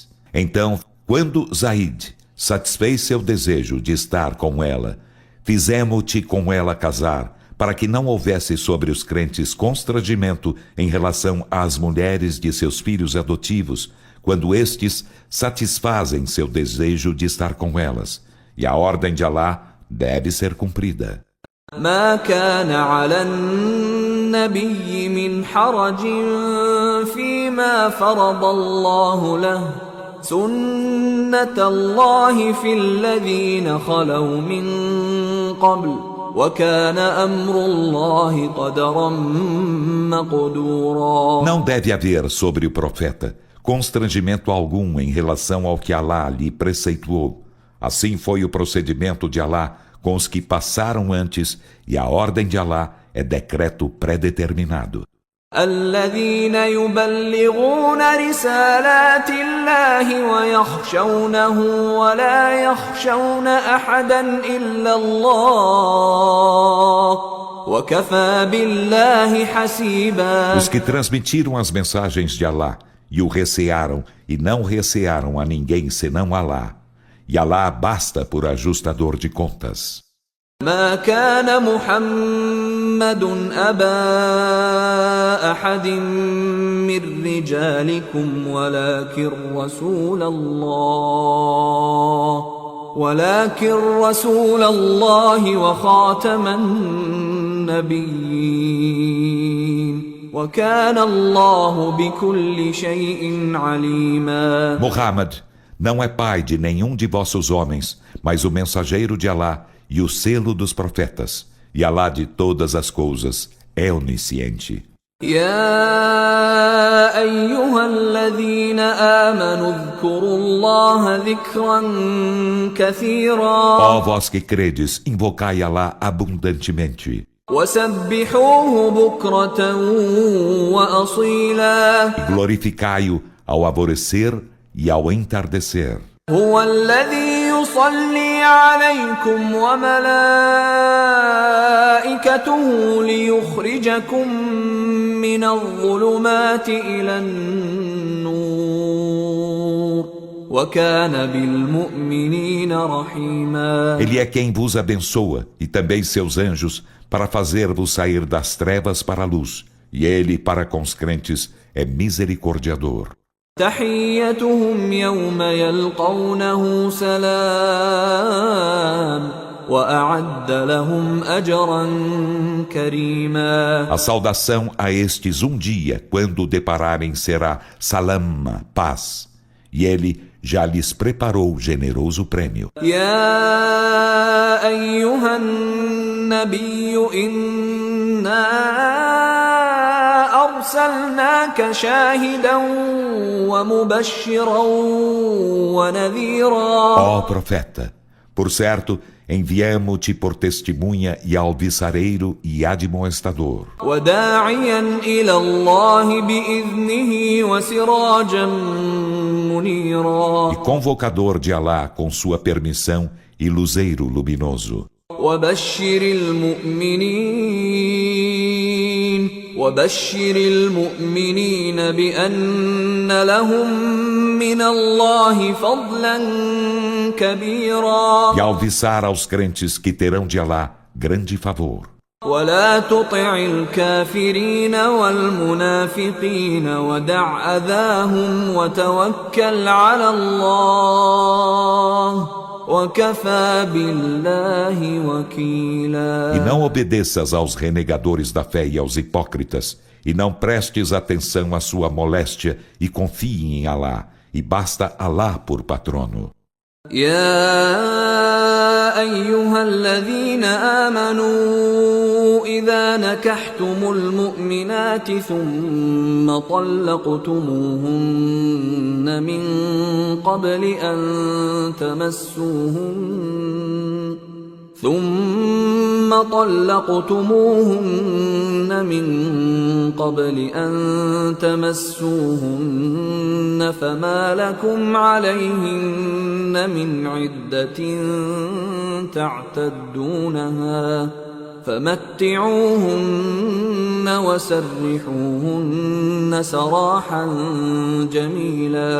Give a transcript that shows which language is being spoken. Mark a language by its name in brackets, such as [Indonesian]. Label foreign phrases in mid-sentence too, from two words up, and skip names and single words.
[Portuguese] Então, quando Zaid satisfez seu desejo de estar com ela, fizemo-te com ela casar, para que não houvesse sobre os crentes constrangimento em relação às mulheres de seus filhos adotivos, quando estes satisfazem seu desejo de estar com elas. E a ordem de Alá deve ser cumprida. [Arabic] ما كان على النبي من حرج فيما فرض الله له سنة الله في الذين خلوا من قبل وكان أمر الله قدرا مقدورا. [Portuguese] Não deve haver sobre o profeta constrangimento algum em relação ao que Alá lhe preceituou, Assim foi o procedimento de Alá com os que passaram antes, e a ordem de Alá é decreto predeterminado. [Arabic] الذين يبلغون رسالات الله ويخشونه ولا يخشون أحدا إلا الله وكفى بالله حسيبا. [Portuguese] Os que transmitiram as mensagens de Alá e o recearam e não recearam a ninguém senão Alá. E Alá basta por ajustador de contas. [Arabic] ما كان محمد أبا أحد من رجالكم ولكن رسول الله وخاتم النبيين وكان الله بكل شيء عليما. [Portuguese] Muhammad não é pai de nenhum de vossos homens, mas o mensageiro de Alá e o selo dos profetas, e Alá de todas as coisas é onisciente. [Arabic] يا أيها الذين آمنوا اذكروا الله ذكرا كثيرا [Portuguese] Ó vós que credes, invocai Alá abundantemente, [Arabic] وسبحوه بكرة وأصيلا [Portuguese] e glorificai-o ao alvorecer e ao entardecer. [Arabic] هو الذي يصلي عليكم وملائكته ليخرجكم من الظلمات إلى النور وكان بالمؤمنين رحيما. [Portuguese] Ele é quem vos abençoa, e também seus anjos, para fazer-vos sair das trevas para a luz, e ele, para com os crentes, é misericordiador. [Arabic] تحيتهم يوم يلقونه سلام وأعد لهم أجرا كريما. [Portuguese] A saudação a estes dia, quando o depararem, será salam, paz, e ele já lhes preparou generoso prêmio. [Arabic] يا أيها النبي إنا أرسلناك شاهدا ومبشرا ونذيرا. [Portuguese] Ó profeta, por certo, enviamo-te por testemunha e alvissareiro e admoestador, [Arabic] وداعيا إلى الله بإذنه وسراجا منيرا. [Portuguese] e convocador de Alá com sua permissão e luzeiro luminoso. [Arabic] وبشر المؤمنين بأن لهم من الله فضلا كبيرا. [Portuguese] E alvissar aos crentes que terão de Alá grande favor. [Arabic] ولا تطع الكافرين والمنافقين ودع أذاهم وتوكل على الله وكفى بالله وكيلا. [Portuguese] E não obedeças aos renegadores da fé e aos hipócritas, e não prestes atenção à sua moléstia, e confie em Alá, e basta Alá por patrono. [Arabic] يا أيها الذين آمنوا إذا نكحتم المؤمنات ثم طلقتموهن من قبل أن تمسوهن فما لكم عليهن من عدة تعتدونها فمتعوهن وسرحوهن سراحا جميلا.